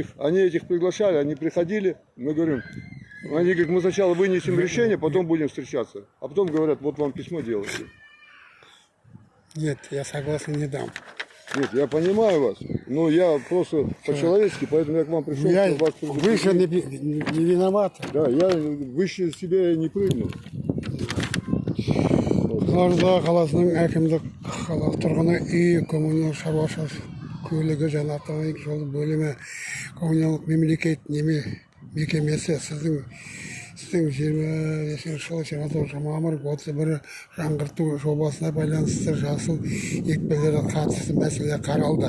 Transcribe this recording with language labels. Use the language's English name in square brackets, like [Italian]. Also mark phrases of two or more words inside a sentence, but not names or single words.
[Russian] Они этих приглашали, они приходили, мы говорим, они говорят, мы сначала вынесем решение, потом будем встречаться. А потом говорят, вот вам письмо делайте. нет, я согласен, не дам. Нет, я понимаю вас, но я просто по-человечески, поэтому я к вам пришел. Я Вас выше не виноват. да, я выше себя не прыгну. [Kazakh] Қызылорда қаласының әкімдік қала тұрғыны үй коммуналдық шаруашылық көлігі және автомобиль жолы бөлімі коммуналдық мемлекет мекемесі сіздің 25 жылы 29 мамыр 31 жаңғырту жобасына байланысты жасыл екпелері қатысты мәселе қаралды.